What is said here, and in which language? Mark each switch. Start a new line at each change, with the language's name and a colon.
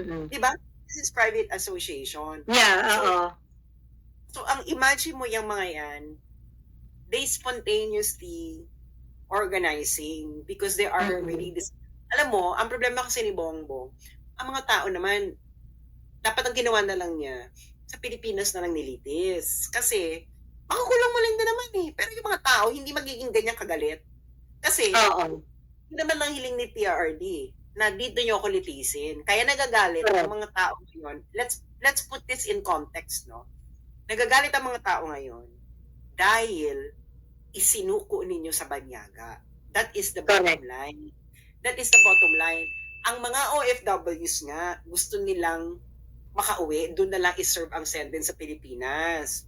English: Diba? This is private association. Yeah,
Filipino: So ang imagine mo yung mga yan,
English: they spontaneously organizing because they are really
Filipino: alam mo, ang problema kasi ni Bongbong, ang mga tao naman, dapat ang ginawa na lang niya, sa Pilipinas na lang nilitis. Kasi, makakulong mo lang na naman eh. Pero yung mga tao, hindi magiging ganyan kagalit. Kasi, hindi naman lang hiling ni TRD na dito nyo ako litisin. Kaya nagagalit ang mga tao ngayon.
English: Let's put this in context, no?
Filipino: Nagagalit ang mga tao ngayon dahil isinuko ninyo sa banyaga.
English: That is the bottom line.
Filipino: That is the bottom line. Ang mga OFWs nga, gusto nilang makauwi, doon na lang iserve ang sentence sa Pilipinas.